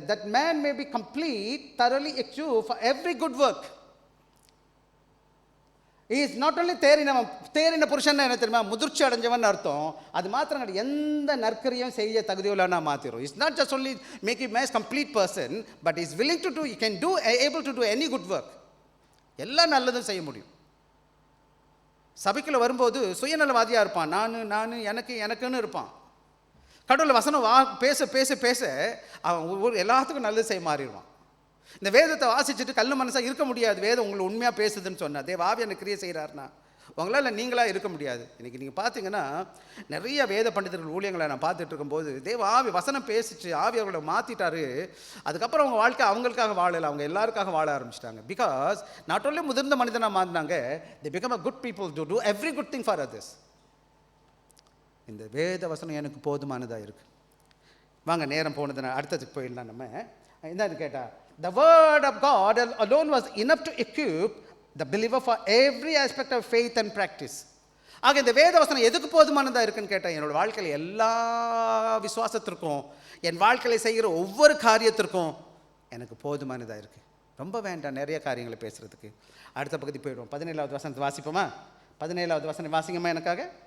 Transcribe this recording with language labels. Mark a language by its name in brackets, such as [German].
[English] That man may be complete, thoroughly equipped for every good work. He is not only [Tamil] தேறின புருஷன் என்ன தெரியுமா? முதிர்ச்சி அடைஞ்சவன் அர்த்தம். அது மாத்திரம் கிடையாது, எந்த நற்கரியும் செய்ய தகுதியுள்ளனா மாற்றிடும். [English] It's not just only make him as complete person, but he is willing to do, he can do, able to do any good work. [Tamil] எல்லா நல்லதும் செய்ய முடியும். சபைக்குள்ள வரும்போது சுயநலவாதியாக இருப்பான். நான் எனக்குன்னு இருப்பான். கடவுள் வசனம் பேச அவன் எல்லாத்துக்கும் நல்லது செய்ய மாறிடுவான். இந்த வேதத்தை வாசிச்சுட்டு கல்லு மனசாக இருக்க முடியாது. வேதம் உங்களை உண்மையாக பேசுதுன்னு சொன்னால், தேவ ஆவியான கிரியை செய்கிறாருன்னா உங்களால் நீங்களாக இருக்க முடியாது. இன்றைக்கி நீங்கள் பார்த்தீங்கன்னா நிறைய வேத பண்டிதர்கள் ஊழியங்களை நான் பார்த்துட்டு இருக்கும்போது, தேவ ஆவி வசனம் பேசிச்சு ஆவி அவர்களை மாற்றிட்டாரு. அதுக்கப்புறம் அவங்க வாழ்க்கை அவங்களுக்காக வாழலை, அவங்க எல்லாருக்காக வாழ ஆரம்பிச்சிட்டாங்க. [English] because not only [Tamil] முதிர்ந்த மனிதனாக மாறினாங்க, [English] they become a good people to do every good thing for others. [Tamil] இந்த வேத வசனம் எனக்கு போதுமானதாக இருக்குது. வாங்க, நேரம் போனதுன்னா அடுத்ததுக்கு போயிடலாம். நம்ம என்னன்னு கேட்டால், [English] the word of God alone was enough to equip the believer for every aspect of faith and practice. [Tamil] ஆக இந்த வேத வசனம் எதுக்கு போதுமானதாக இருக்குன்னு கேட்டால், என்னோடய வாழ்க்கையில் எல்லா விசுவாசத்திற்கும், என் வாழ்க்கையில் செய்கிற ஒவ்வொரு காரியத்திற்கும் எனக்கு போதுமானதாக இருக்குது. ரொம்ப வேண்டாம் நிறைய காரியங்களை பேசுகிறதுக்கு. அடுத்த பகுதி போயிடுவோம். 17வது வசனத்தை வாசிப்போமா? 17வது வசனம் வாசிங்கம்மா எனக்காக.